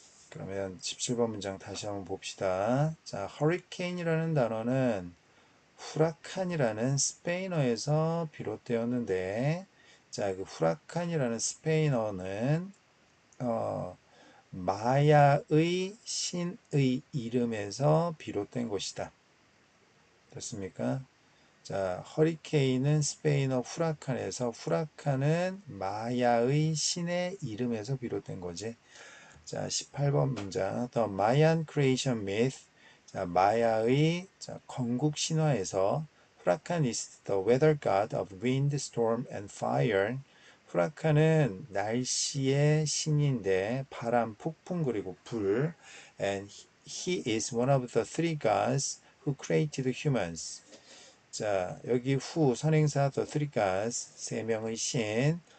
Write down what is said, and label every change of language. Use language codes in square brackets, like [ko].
[ko] 그러면 17번 문장 다시 한번 봅시다. 자, hurricane이라는 단어는 후라칸이라는 스페인어에서 비롯되었는데, 자, 그 후라칸이라는 스페인어는 마야의 신의 이름에서 비롯된 것이다. 됐습니까? 자, 허리케인은 스페인어 후라칸에서 후라칸은 마야의 신의 이름에서 비롯된 거지. 자, 18번 문장. [en] The Mayan Creation Myth. [ko] 자, 마야의 건국 신화에서 [en] 후라칸 is the weather god of wind, storm, and fire. [ko] 후라칸은 날씨의 신인데 바람, 폭풍 그리고 불. [en] And he is one of the three gods who created humans. [ko] 자, 여기 후 선행사 [en] the three gods [ko] 세 명의 신.